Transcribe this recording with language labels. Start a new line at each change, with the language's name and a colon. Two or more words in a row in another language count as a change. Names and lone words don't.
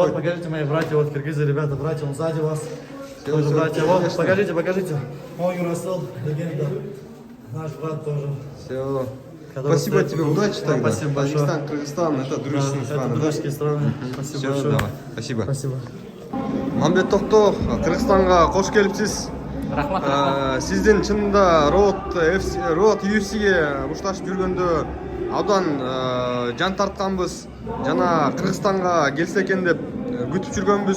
Russian: Вот, покажите мои братья, вот киргизы, ребята, братья, он сзади вас. Всё, Тоже всё, братья, вот, конечно. покажите. Мой Юрасыл, легенда. Наш брат тоже. Все. Который Спасибо стоит тебе, тут. удачи Да, тогда. спасибо большое. Таджикистан, Кыргызстан, это дружественные Это страны, да? дружеские страны. Спасибо Все, большое. давай. Спасибо. Спасибо.
Kyrgyz: Мамбет Токто, Кыргызстанга кош келипсиз. Рахмат. Сиздин чынында Road UFC'ге бушташып жүргөндө абдан жан тартканбыз. Жана Кыргызстанга келсе экен деп күтүп жүргөнбүз.